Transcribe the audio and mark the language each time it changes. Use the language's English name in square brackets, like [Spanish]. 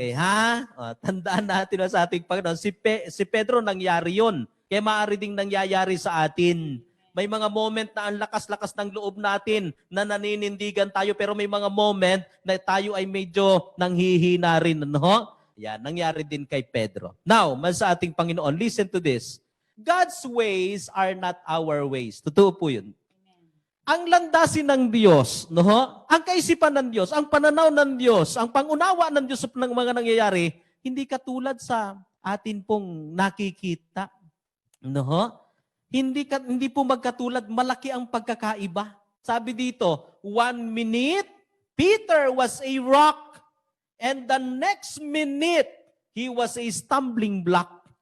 [Filipino] Okay, ha? O, tandaan natin sa ating Panginoon. Si Pedro nangyari yun. Kaya maaari ding nangyayari sa atin. May mga moment na ang lakas-lakas ng loob natin na naninindigan tayo, pero may mga moment na tayo ay medyo nanghihina rin. No? Yan, nangyari din kay Pedro. Now, sa ating Panginoon, [English] listen to this. God's ways are not our ways. [Filipino] Totoo po yun. Ang landasin ng Diyos, no? Ang kaisipan ng Diyos, ang pananaw ng Diyos, ang pangunawa ng Diyos ng mga nangyayari, hindi katulad sa atin pong nakikita. No? Hindi po magkatulad, malaki ang pagkakaiba. Sabi dito, [English] 1 minute, Peter was a rock. And the next minute, he was a stumbling block.